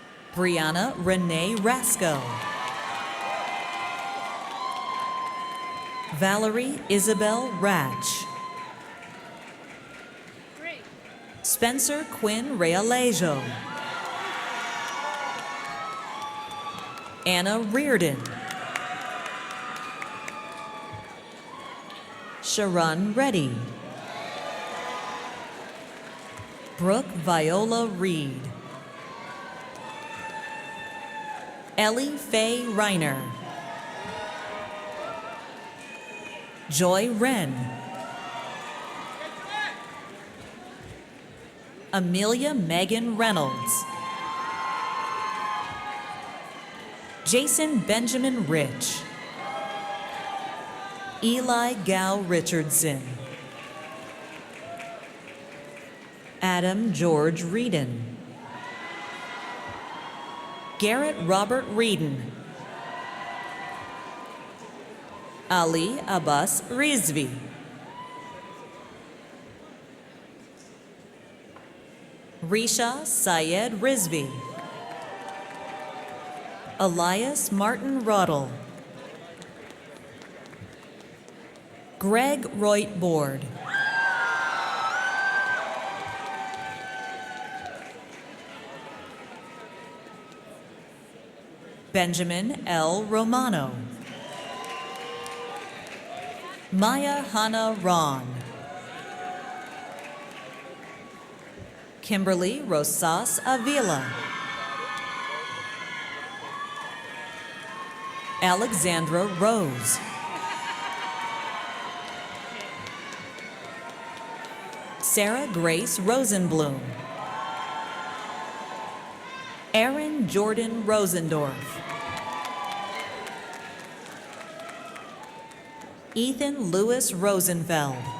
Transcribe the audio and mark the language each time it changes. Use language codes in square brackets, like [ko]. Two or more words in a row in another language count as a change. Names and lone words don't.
[en] Brianna Renee Rasco. Valerie Isabel Ratch. Spencer Quinn Realejo. Anna Reardon. Sharon Reddy. Brooke Viola Reed. Ellie Faye Reiner. Joy Wren. Amelia Megan Reynolds. Jason Benjamin Rich. Eli Gow Richardson. Adam George Reedon. Garrett Robert Reedon. Ali Abbas Rizvi. Risha Syed Rizvi. Elias Martin Roddle. Greg Roit Board. Benjamin L. Romano. Maya Hannah Ron. Kimberly Rosas Avila. Alexandra Rose. Sarah Grace Rosenblum. Aaron Jordan Rosendorf. Ethan Lewis Rosenfeld.